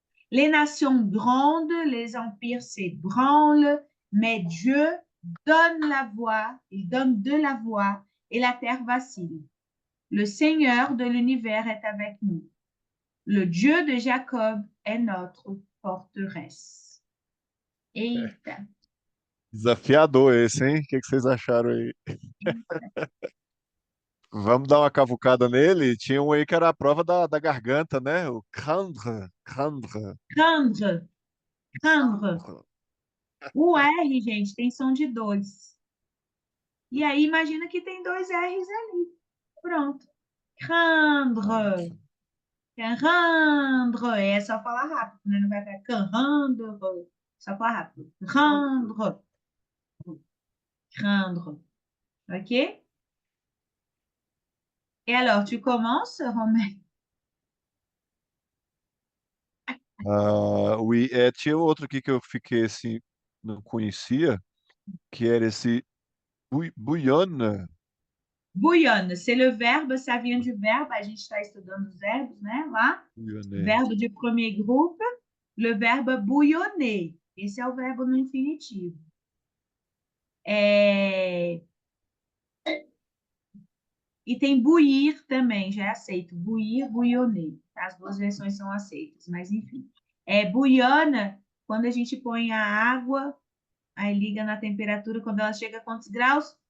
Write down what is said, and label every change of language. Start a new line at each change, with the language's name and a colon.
French: Les nations grondent, les empires s'ébranlent, mais Dieu donne la voix, il donne de la voix et la terre vacille. Le Seigneur de l'univers est avec nous. Le Dieu de Jacob est notre forteresse.
Portuguese: Eita. Desafiador esse, hein? O que que vocês acharam aí? Vamos dar uma cavucada nele? Tinha um aí que era a prova da garganta, né? O crandre, crandre. Craindre, craindre. O R, gente, tem som de dois. E aí, imagina que tem dois R's ali. Pronto. Craindre. Craindre. É só falar rápido, né? Não vai ficar craindre. Só falar rápido. Craindre. Craindre. OK?
French: Et alors, tu commences, Romain?
Portuguese: Oui, tinha outro aqui que eu fiquei assim, não conhecia, que era esse bouillonne. Bouillonne,
French: c'est le verbe, ça vient du verbe,
Portuguese: a gente está estudando os verbos, né? Lá,
French: Bouillonner. verbo de premier groupe, le verbe bouillonner.
Portuguese: Esse é o verbo no infinitivo. É... E tem bouillir também, já é aceito. Bouillir, bouillonner. As duas versões são aceitas, mas enfim. Bouillonne, quando a gente põe a água, aí liga na temperatura, quando ela chega a quantos graus?